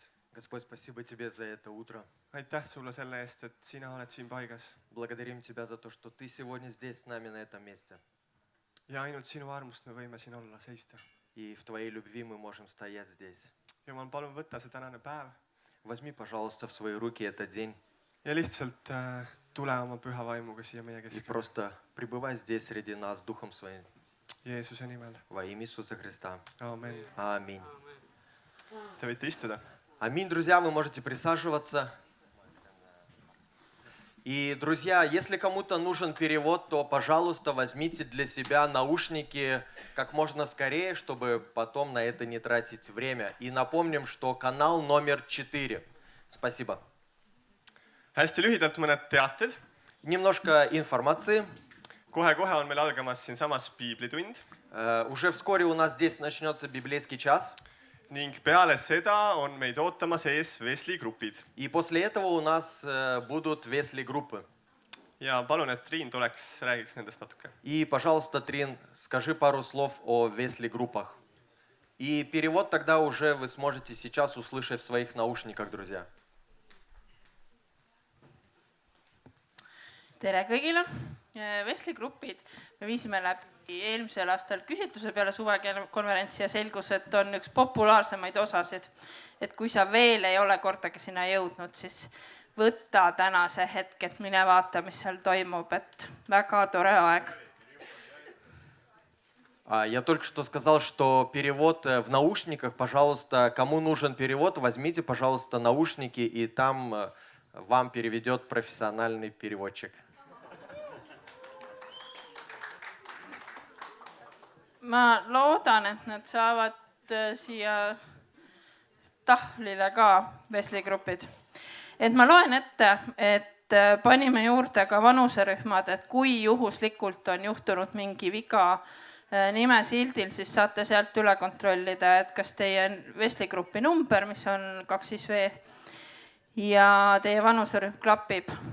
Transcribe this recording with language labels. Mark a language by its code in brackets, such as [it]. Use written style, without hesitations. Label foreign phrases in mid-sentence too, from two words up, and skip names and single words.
[ru] Господь, спасибо тебе за это утро. [et] Aitäh sulle selle eest, et sina oled siin paigas. [ru] Благодарим тебя за то, что ты сегодня здесь с нами на этом месте. [et] Ja ainult sinu armust me võime siin olla, seista. [ru] И в твоей любви мы можем стоять здесь. [et] Jumal, palun võtta see tänane päev. [ru] Возьми, пожалуйста, в свои руки этот день. [et] Ja lihtsalt tule oma püha vaimuga siia meie [ru] И [et] keskele. [ru] просто пребывай здесь среди нас Духом Своим. [et] Jeesuse nimel. [ru] Во имя Иисуса Христа. [et] Aamen. [ru] Аминь. [et] Te võite istuda. [ru] Аминь, друзья, вы можете присаживаться. И, друзья, если кому-то нужен перевод, то, пожалуйста, возьмите для себя наушники как можно скорее, чтобы потом на это не тратить время. И напомним, что канал номер 4. Спасибо. [et] Hästi lühidalt mõned teated. [ru] Немножко информации. [et] Kohe-kohe on meil algamas siinsamas piiblitund. [ru] Уже вскоре у нас здесь начнется библейский час. [et] Ning peale seda on meid ootamas ees Vesli-grupid. [ru] И после этого у нас будут Весли-группы. [et] Ja palun, et Triin tuleks, räägiks nendest natuke. [ru] И, пожалуйста, Трин, скажи пару слов о Весли-группах. И перевод тогда уже вы сможете сейчас услышать в своих наушниках, друзья. [et] Tere kõigile! Vesli-grupid me viisime läbi eelmisel aastal küsitluse peale suvekonverentsi ja selgus, et on üks populaarsemaid osasid. Et kui sa veel ei ole kordagi sinna jõudnud, siis võtta tänase hetk, et mine vaata, mis seal toimub, et väga tore aeg. [ru] Я только что сказал, что перевод в наушниках, пожалуйста, кому нужен перевод, возьмите, пожалуйста, наушники, и там вам переведет профессиональный переводчик. [et] Ma loodan, et nad saavad siia tahvlile ka Vesli-grupid. Et ma loen ette, et panime juurde ka vanuserühmad, et kui juhuslikult on juhtunud mingi viga nimesildil, siis saate sealt üle kontrollida, et kas teie Vesli-grupi number, mis on 25V, ja teie vanuserühm klapib.